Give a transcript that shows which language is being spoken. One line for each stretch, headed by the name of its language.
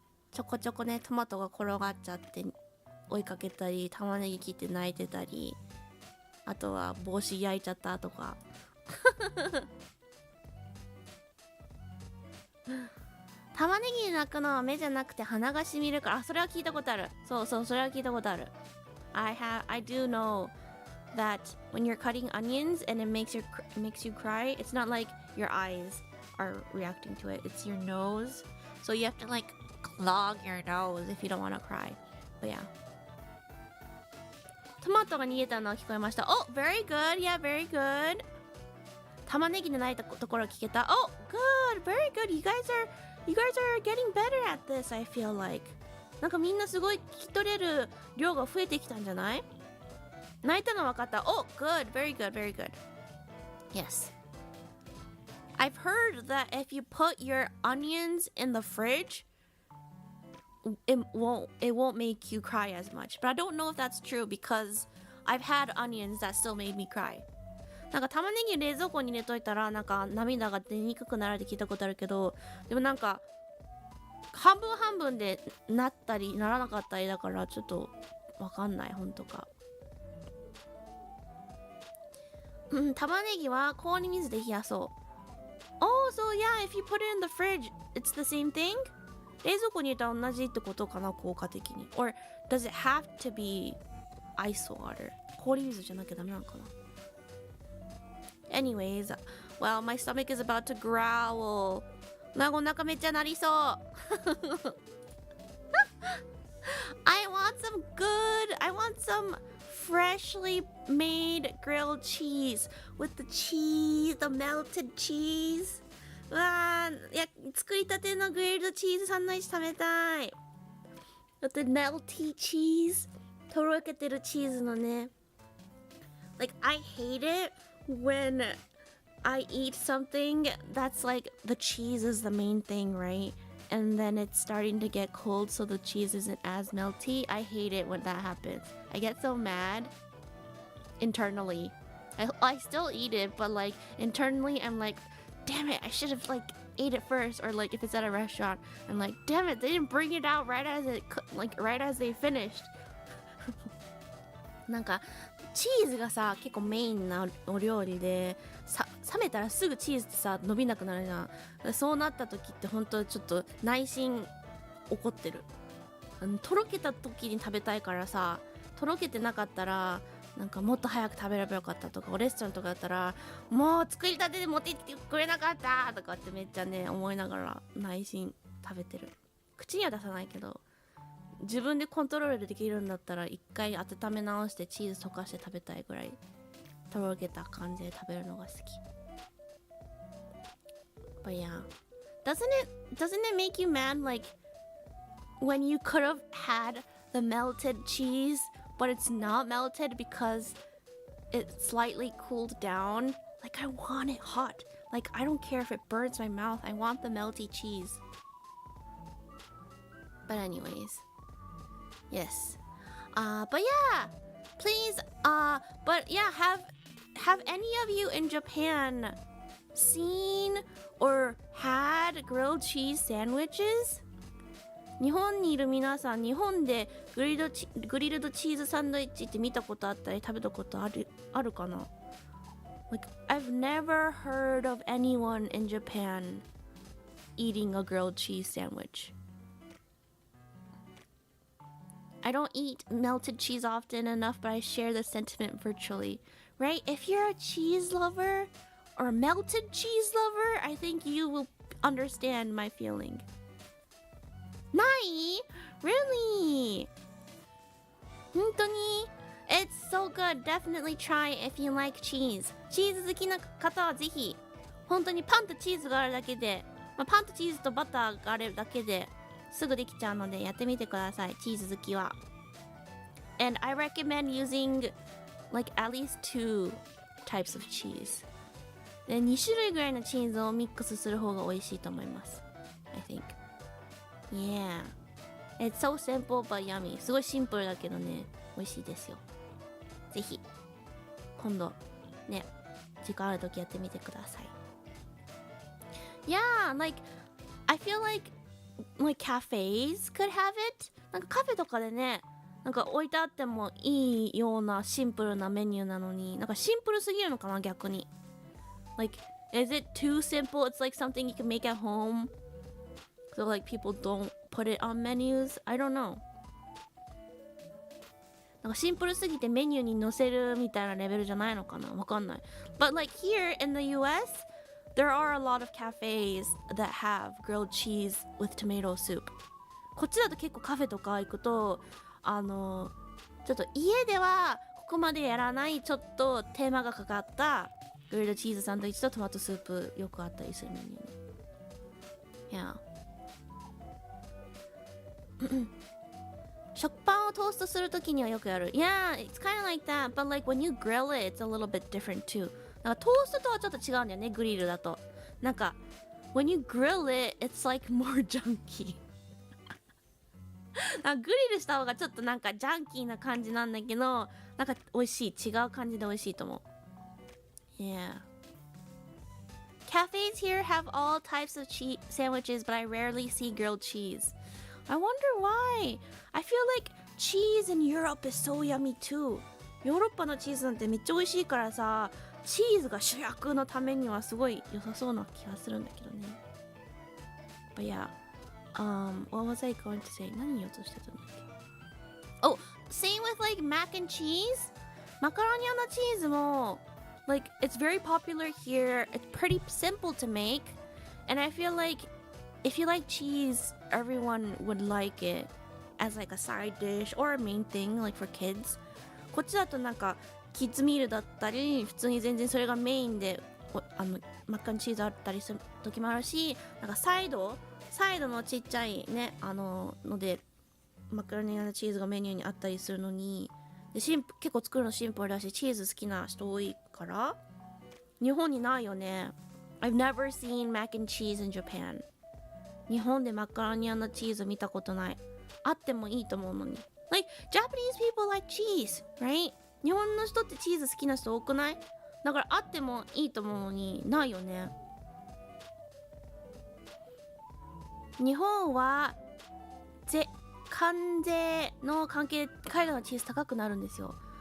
Japanese: ちょこちょこね、トマトが転がっちゃって追いかけたり、玉ねぎ切って泣いてたり、あとは帽子焼いちゃったとか玉ねぎで泣くのは目じゃなくて鼻がしみるから。あ、それは聞いたことある。そうそう、それは聞いたことある。
English: I do know that when you're cutting onions and it makes you cry, it's not like your eyes are reacting to it, it's your nose. So you have to like clog your nose if you don't want to cry. But yeah.
Japanese: トマトが逃げたのは聞こえました。
English: Oh, very good. Yeah, very good.
Japanese: 玉ねぎで泣いたところ聞けた。
English: Oh, good. Very good. You guys are getting better at this, I feel like.
Japanese: なんかみんなすごい聞き取れる量が増えてきたんじゃない？泣いたの分かった。
English: Oh, good. Very good. Very good. Yes. I've heard that if you put your onions in the fridge, it won't make you cry as much. But I don't know if that's true because I've had onions that still made me cry.
Japanese: なんか玉ねぎ冷蔵庫に入れといたらなんか涙が出にくくなるって聞いたことあるけど、でもなんか半分半分でなったりならなかったりだからちょっとわかんない、本当か。玉ねぎは氷水で冷やそう。
English: Oh, so yeah, if you put it in the fridge, it's the same thing?
Japanese: 冷蔵庫に入れたら同じってことかな、効果的に。
English: Or does it have to be ice water?
Japanese: 氷水じゃなきゃダメなのかな。
English: Anyways, well, my stomach is about to growl.
Japanese: なんかお腹めっちゃなりそう。
English: I want some freshly made grilled cheese with the melted cheese.
Japanese: うわー、いや、作りたてのグリルドチーズサンドイッチ食べたい。
English: with the melty cheese.
Japanese: とろけてるチーズのね。
English: Like, I hate it when I eat something that's like the cheese is the main thing, right? And then it's starting to get cold so the cheese isn't as melty. I hate it when that happens. I get so mad internally. I still eat it, but like internally I'm like, damn it, I should have like ate it first. Or like if it's at a restaurant, I'm like, damn it, they didn't bring it out right as they finished.
Japanese: なんかチーズがさ結構メインなお料理で冷めたらすぐチーズってさ伸びなくなるじゃん。そうなった時って本当ちょっと内心怒ってる。とろけた時に食べたいからさ、とろけてなかったらなんかもっと早く食べればよかったとか、レストランとかだったらもう作りたてで持ってきてくれなかったとかってめっちゃね思いながら内心食べてる。口には出さないけど自分でコントロールできるんだったら一回温め直してチーズ溶かして食べたいぐらいとろけた感じで食べるのが好き。
English: But yeah, doesn't it make you mad like when you could have had the melted cheese but it's not melted because it slightly cooled down? Like I want it hot. Like I don't care if it burns my mouth. I want the melty cheese. But anyways, yes. But yeah, please. But yeah, have any of you in Japan seen or had grilled cheese sandwiches?
Japanese: 日本にいる皆さん、日本でグリルドチーズサンドイッチって見たことあったり食べたことあるかな？
English: Like I've never heard of anyone in Japan eating a grilled cheese sandwich. I don't eat melted cheese often enough, but I share the sentiment virtually. Right? If you're a cheese lover or a melted cheese lover, I think you will understand my feeling.
Japanese: ない
English: Really?
Japanese: 本当に
English: It's so good. Definitely try if you like cheese.
Japanese: チーズ好きな方はぜひ本当にパンとチーズがあるだけで、パンとチーズとバターがあるだけですぐできちゃうのでやってみてください、チーズ好きは。
English: And I recommend using like at least 2 types of cheese.
Japanese: で2種類ぐらいのチーズをミックスする方が美味しいと思います。
English: I think. Yeah. It's so simple but yummy.
Japanese: すごいシンプルだけどね、美味しいですよ。ぜひ今度ね、時間あるときやってみてください。
English: Yeah, like I feel like cafes could have it.
Japanese: なんかカフェとかでね、なんか置いてあってもいいようなシンプルなメニューなのに、なんかシンプルすぎるのかな逆に。
English: Like, is it too simple? It's like something you can make at home. So like people don't put it on menus. I don't know.
Japanese: なんかシンプルすぎてメニューに載せるみたいなレベルじゃないのかな、わかんない。
English: But like here in the US, there are a lot of cafes that have grilled cheese with tomato soup.
Japanese: こっちだと結構カフェとか行くと、ちょっと家ではここまでやらないちょっと手間がかかったグリルドチーズサンドイッチとトマトスープよくあったりするメニューね。
English: Yeah.
Japanese: 食パンをトーストするときにはよくやる。
English: Yeah, it's kind of like that. But like when you grill it, it's a little bit different too.
Japanese: なんかトーストとはちょっと違うんだよね、グリルだと。
English: なんか when you grill it, it's like more junky.
Japanese: グリルした方がちょっとなんかジャンキーな感じなんだけど、なんか美味しい、違う感じで美味しいと思う。
English: Yeah. Cafes here have all types of sandwiches, but I rarely see grilled cheese. I wonder why. I feel like cheese in Europe is so yummy too.
Japanese: ヨーロッパのチーズなんてめっちゃ美味しいからさ、チーズが主役のためにはすごい良さそうな気がするんだけどね。
English: But yeah.What was I going to say?
Japanese: 何言おうとしてたんだっけ?
English: Oh, same with like mac and cheese.
Japanese: マカロニアのチーズも
English: like it's very popular here. It's pretty simple to make, and I feel like if you like cheese, everyone would like it as like a side dish or a main thing, like for kids.
Japanese: こっちだとなんかキッズミールだったり、普通に全然それがメインでマッカンチーズあったりする時もあるし、なんかサイドのちっちゃいね、のでマカロニアチーズがメニューにあったりするのに、で結構作るのシンプルだし、チーズ好きな人多いから日本にないよね。
English: I've never seen mac and cheese in Japan.
Japanese: 日本でマカロニアのチーズ見たことない。あってもいいと思うのに。
English: Like Japanese people like cheese, right?
Japanese: 日本の人ってチーズ好きな人多くない？だからあってもいいと思うのにないよね。日本は関税の関係で海外のチーズ高くなるんですよ。